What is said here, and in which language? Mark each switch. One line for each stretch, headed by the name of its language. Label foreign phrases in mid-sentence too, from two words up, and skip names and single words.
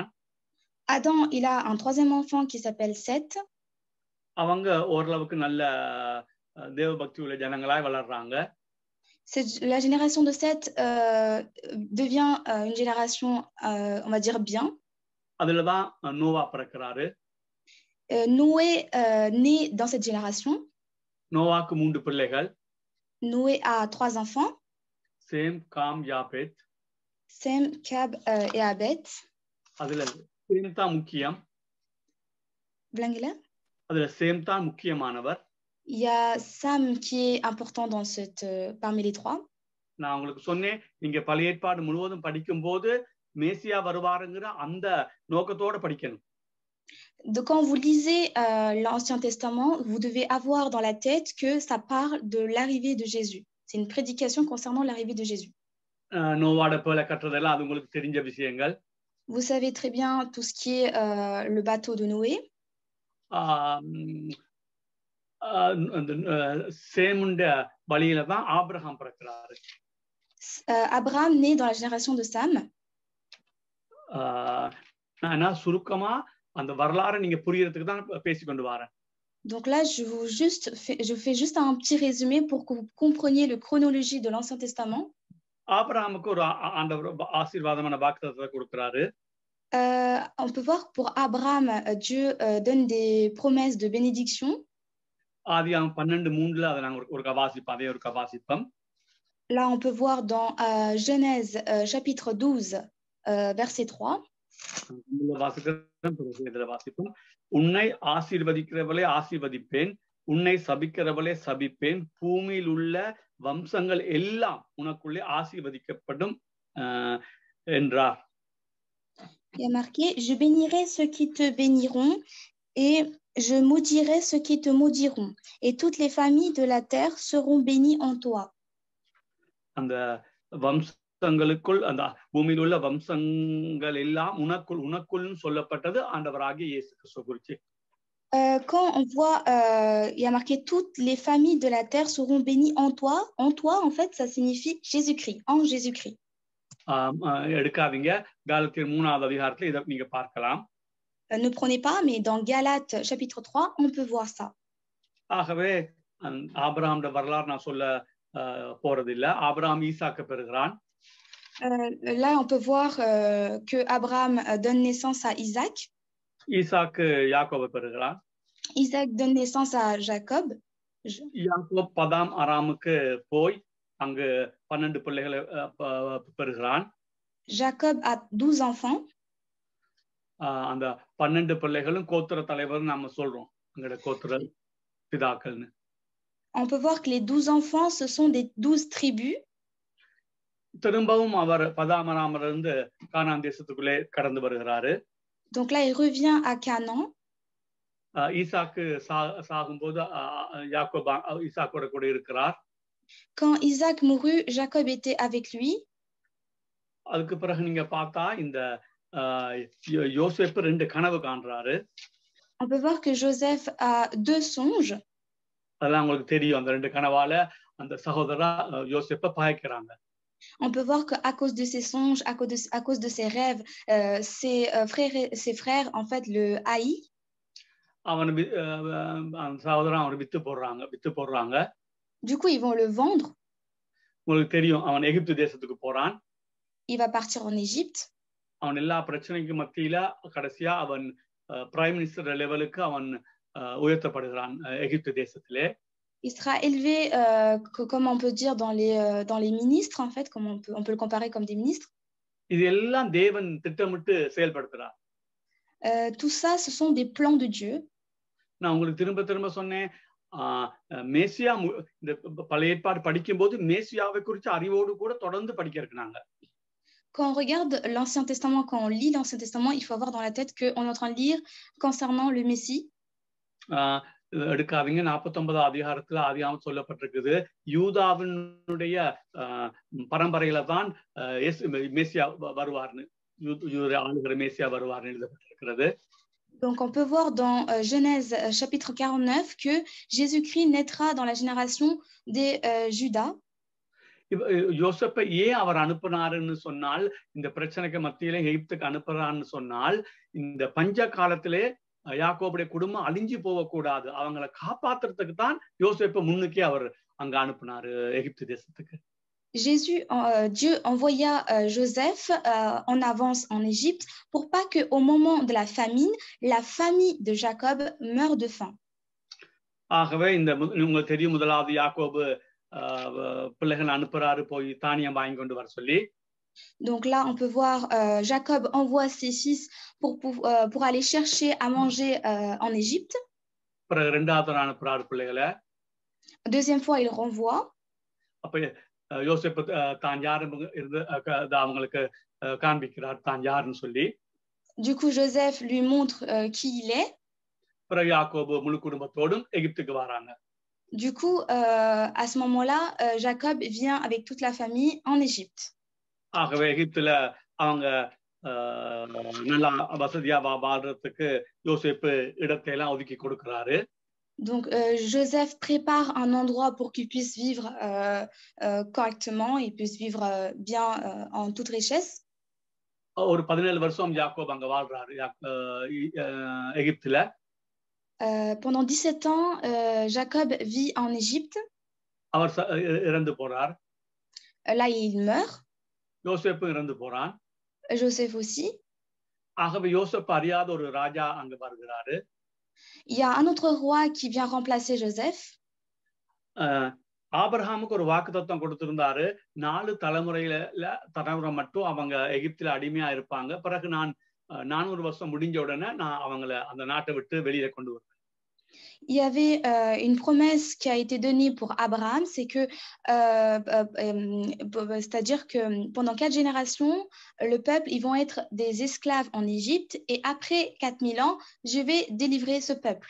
French: Adam, il a un 3e enfant qui s'appelle Seth.
Tamil: அவங்க ஓரளவுக்கு நல்ல தேவபக்தி உள்ள ஜனங்களாய் வளர்றாங்க.
French: La génération de Seth devient une génération, on va dire, bien.
Tamil: அதுலதான் நோவா பிறக்கிறாரு.
French: Noé naît dans cette génération.
Tamil: நோவாக்கு 3 பிள்ளைகள்.
French: Noé a 3 enfants.
Tamil: சேம், காம், யாபேத்.
French: Sem, Cab et Abet.
Tamil: அதுல சேம் தான் முக்கியம். Blangela. அதுல சேம் தான் முக்கியமானவர்.
French: Il y a Sam qui est important dans parmi les 3.
Tamil: நான் உங்களுக்கு சொன்னேன், நீங்க பழைய ஏற்பாடு முழுவதும் படிக்கும்போது மேசியா வருவாருங்கிற அந்த நோக்கத்தோட படிக்கணும்.
French: Donc quand vous lisez l'Ancien Testament, vous devez avoir dans la tête que ça parle de l'arrivée de Jésus. C'est une prédication concernant l'arrivée de Jésus.
Tamil: நோவாட பேழை கட்டுறதெல்லாம் அது உங்களுக்கு தெரிஞ்ச விஷயங்கள்.
French: Vous savez très bien tout ce qui est le bateau de Noé.
Tamil: சேமுண்ட வழியில தான் ஆபிரகாம் பிறக்கிறாரு.
French: Abraham naît dans la génération de Sam.
Tamil: நான் சுருக்கமா அந்த வரலாறை நீங்க புரியறதுக்கு தான் பேசிக்கொண்டு வரேன்.
French: Donc là, je fais juste un petit résumé pour que vous compreniez la chronologie de l'Ancien Testament.
Tamil: ஆபிரகாமுக்கு ஒரு ஆண்டவர் ஆசீர்வாதமான வாக்குத்தத்தத்தை கொடுக்கிறாரு.
French: On peut voir pour Abraham, Dieu donne des promesses de bénédiction.
Tamil: ஆதியாகமம் 12:3 அதை நாங்க ஒரு வாசிப்போம்.
French: Là, on peut voir dans Genèse chapitre 12, verset 3.
Tamil: உன்னை ஆசீர்வதிக்கிறவளை ஆசீர்வதிப்பேன், உன்னை சபிக்கிறவளை சபிப்பேன், பூமியில் உள்ள வம்சங்கள் எல்லாம் உனக்குள்ளே ஆசீர்வதிக்கப்படும் என்றார்.
French: Il y a marqué, je bénirai ceux qui te béniront et je maudirai ceux qui te maudiront, et toutes les familles de la terre seront bénies en toi.
Tamil: அந்த வம்சங்களுக்குள், அந்த பூமியில் உள்ள வம்சங்கள் எல்லாம் உனக்குள் சொல்லப்பட்டது ஆண்டவராகிய இயேசு கிறிஸ்து குறித்து.
French: Quand on voit, il y a marqué toutes les familles de la terre seront bénies en toi. En toi, en fait, ça signifie Jésus-Christ, en Jésus-Christ.
Tamil: எடுக்காதீங்க, காலத்தியர் 3வது அதிகாரத்துல இதை நீங்க பார்க்கலாம்.
French: Ne prenez pas, mais dans Galates chapitre 3, on peut voir ça.
Tamil: ஆகவே ஆபிரகாமுடைய வரலாறு நான் சொல்ல போறதில்ல. ஆபிரகாம் ஈசாக்கை பெறுகிறான்.
French: Là, on peut voir que Abraham donne naissance à Isaac.
Tamil: ஈசாக்கு யாக்கோபை பெறுகிறான்.
French: Isaac donne naissance à Jacob.
Tamil: யாக்கோப் பதாம் அராமுக்கு போய் அங்கு 12 பிள்ளைகளை பெறுகிறான்.
French: Jacob a 12 enfants.
Tamil: அந்த 12 பிள்ளைகளும் கோத்திர தலைவர் நாம சொல்றோம், அங்கட கோத்திர பிதாக்கள்னு.
French: On peut voir que les 12 enfants, ce sont des 12 tribus.
Tamil: திரும்பவும் அவர் பதாமராமிலிருந்து கானான் தேசத்துக்குள்ளே கடந்து வருகிறாரு.
French: Donc là, il revient à Canaan.
Tamil: ஈசாக்கு சாகும்போது யாக்கோபு ஈசாக்கோட கூட இருக்கிறார்.
French: Quand Isaac mourut, Jacob était avec lui.
Tamil: அதுக்கு பிறகு நீங்க பார்த்தா இந்த யோசேப்பு 2 கனவு காண்றாரு.
French: On peut voir que Joseph a 2 songes.
Tamil: அதெல்லாம் உங்களுக்கு தெரியும். அந்த 2 கனவால அந்த சகோதரா யோசேப்பை பாய்க்கிறாங்க.
French: On peut voir qu'à cause de ses songes, à cause de ses rêves, ses frères en fait le haït.
Tamil: அவன் சகோதரன் அவனை வித்து போடுறாங்க.
French: Du coup, ils vont le vendre.
Tamil: உங்களுக்கு தெரியும், அவன் எகிப்து தேசத்துக்கு போறான்.
French: Il va partir en Égypte.
Tamil: அவன் எல்லா பிரச்சனைக்கு மத்தியில கடைசியா அவன்
English: prime minister
Tamil: லெவலுக்கு அவன் உயர்த்தப்படுகிறான் எகிப்து தேசத்திலே.
French: Il sera élevé, comme on peut dire, dans les ministres, en fait, comme on peut le comparer comme des ministres.
Tamil: இது எல்லாம் தேவன் திட்டமிட்டு செயல்படுத்துறார்.
French: Tout ça, ce sont des plans de Dieu.
Tamil: நான் உங்களுக்கு திரும்ப சொன்னேன், மேசியா இந்த பழைய ஏற்பாடு படிக்கும்போது மேசியாவை குறித்து அறிவோடு கூட தொடர்ந்து படிக்க இருக்கிறாங்க.
French: Quand on regarde l'Ancien Testament, quand on lit l'Ancien Testament, il faut avoir dans la tête qu'on est en train de lire concernant le Messie.
Tamil: எடுக்காதீங்க, 49 அதிகாரத்துல ஆதியாகமம் சொல்லப்பட்டிருக்குது. யூதாவினுடைய பரம்பரையில தான் மேசியா வருவார்னு, ஆளுகிற மேசியா வருவார்னு எழுதப்பட்டிருக்கிறது.
French: Donc on peut voir dans Genèse chapitre 49 que Jésus-Christ naîtra dans la génération des Judas.
Tamil: யோசேப்பை ஏன் அவர் அனுப்பினாருன்னு சொன்னால், இந்த பிரச்சனைக்கு மத்தியில எகிப்துக்கு அனுப்புறான்னு சொன்னால், இந்த பஞ்ச காலத்திலே யாக்கோபுடைய குடும்பம் அழிஞ்சு போகக்கூடாது, அவங்களை காப்பாத்துறதுக்கு தான் யோசேப்பை முன்னுக்கே அவர் அங்க அனுப்பினாரு எகிப்து தேசத்துக்கு.
French: Dieu envoya Joseph en avance en Égypte pour pas que au moment de la famine, la famille de Jacob meure de faim.
Tamil: ஆகவே இந்த உங்களுக்கு தெரியும், முதலாவது யாக்கோபு பிள்ளைகள் அனுப்புறாரு போய் தானியம் வாங்கி கொண்டு வர சொல்லி.
French: Donc là, on peut voir Jacob envoie ses fils pour aller chercher à manger en Égypte.
Tamil: பிறகு இரண்டாவது அனுப்புறாரு பிள்ளைகளை.
French: Deuxième fois, il renvoie.
Tamil: அப்ப யோசேப்பு தான் யாருன்னு இருந்து அவங்களுக்கு காண்பிக்கிறார் தான் யாருன்னு சொல்லி.
French: Du coup, Joseph lui montre qui il est.
Tamil: பிறகு யாக்கோபு முழு குடும்பத்தோடும் எகிப்துக்கு வராங்க.
French: Du coup, à ce moment-là, Jacob vient avec toute la famille en Égypte.
Tamil: ஆகவே எகிப்துல அவங்க நல்லா வசதியா வாழ்றதுக்கு யோசேப்பு இடத்தை எல்லாம் ஒதுக்கி கொடுக்கிறாரு.
French: Donc Joseph prépare un endroit pour qu'il puisse vivre correctement et puisse vivre bien en toute richesse.
Tamil: ஒரு 17 வருஷம் யாக்கோபு அங்க வாழ்றாரு எகிப்துல.
French: Pendant 17 ans, Jacob vit en Égypte.
Tamil: அவர் இறந்து போறார்.
French: Là, il meurt.
Tamil: யோசேப்பு இறந்து போறான்.
French: Joseph aussi.
Tamil: ஆகவே யோசேப்பு அறியாத ஒரு ராஜா அங்க வருகிறாரு.
French: Il y a un autre roi qui vient remplacer Joseph.
Tamil: ஆபிரகாமுக்கு ஒரு வாக்குத்தத்தம் கொடுத்திருந்தாரு, 4 தலைமுறை மட்டும் அவங்க எகிப்துல அடிமையா இருப்பாங்க, பிறகு நான் 400 வருஷம் முடிஞ்ச உடனே நான் அவங்கள அந்த நாட்டை விட்டு வெளியே கொண்டு வருவேன்.
French: Il y avait une promesse qui a été donnée pour Abraham, c'est que, c'est-à-dire que pendant 4 générations, le peuple, ils vont être des esclaves en Égypte, et après 4000 ans, je vais délivrer ce peuple.